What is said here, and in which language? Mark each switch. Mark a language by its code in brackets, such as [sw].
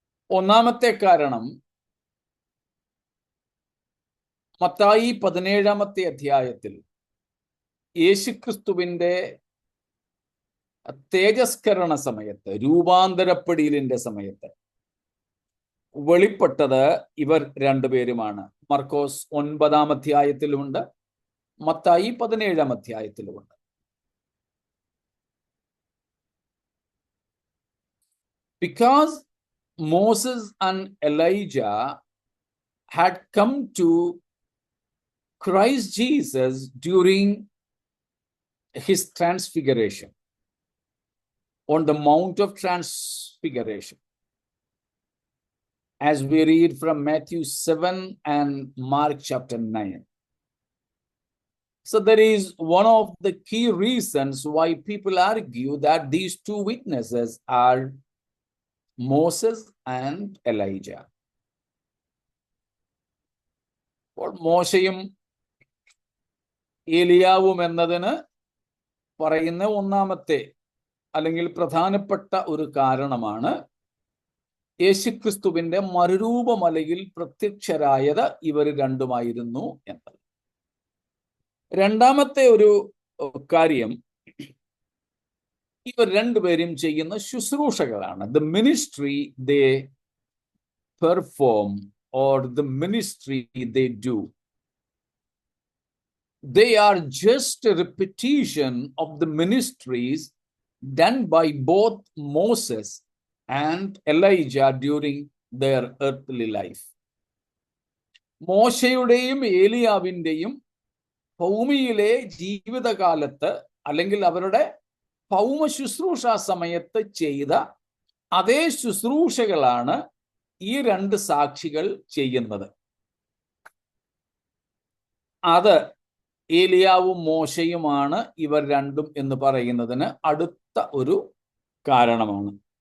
[ml] ഒന്നാമത്തെ കാരണം മത്തായി 17 അധ്യായത്തിൽ യേശുക്രിസ്തുവിന്റെ തേജസ്കരണ സമയത്ത്, രൂപാന്തരപ്പെടലിന്റെ സമയത്ത് വെളിപ്പെട്ടത് ഇവർ രണ്ടുപേരുമാണ്. മർക്കോസ് 9 അധ്യായത്തിലുമുണ്ട്, Mathai 17 അധ്യായത്തിലുമുണ്ട്. [en] Because Moses and Elijah had come to Christ Jesus during his transfiguration on the Mount of Transfiguration, as we read from Matthew 7 and Mark chapter 9. So there is one of the key reasons why people argue that these two witnesses are Moses and Elijah. [ml] അപ്പോൾ മോശയും ഏലിയാവും എന്നതിന് പറയുന്ന ഒന്നാമത്തെ അല്ലെങ്കിൽ പ്രധാനപ്പെട്ട ഒരു കാരണമാണ് യേശുക്രിസ്തുവിന്റെ മറുരൂപമലയിൽ പ്രത്യക്ഷരായത് ഇവർ രണ്ടുമായിരുന്നു എന്നത്. രണ്ടാമത്തെ ഒരു കാര്യം, ഇവർ രണ്ടുപേരും ചെയ്യുന്ന ശുശ്രൂഷകളാണ്. [en] The ministry they perform or the ministry they do. They are just a repetition of the ministries done by both Moses and Elijah during their earthly life. [ml] മോശയുടെയും ഏലിയാവിൻ്റെയും ഭൂമിയിലെ ജീവിതകാലത്ത് അല്ലെങ്കിൽ അവരുടെ ഭൗമ ശുശ്രൂഷ സമയത്ത് ചെയ്ത അതേ ശുശ്രൂഷകളാണ് ഈ രണ്ട് സാക്ഷികൾ ചെയ്യുന്നത്. അത് ഏലിയാവും മോശയുമാണ് ഇവർ രണ്ടും എന്ന് പറയുന്നതിന് അടുത്ത ഒരു കാരണമാണ്.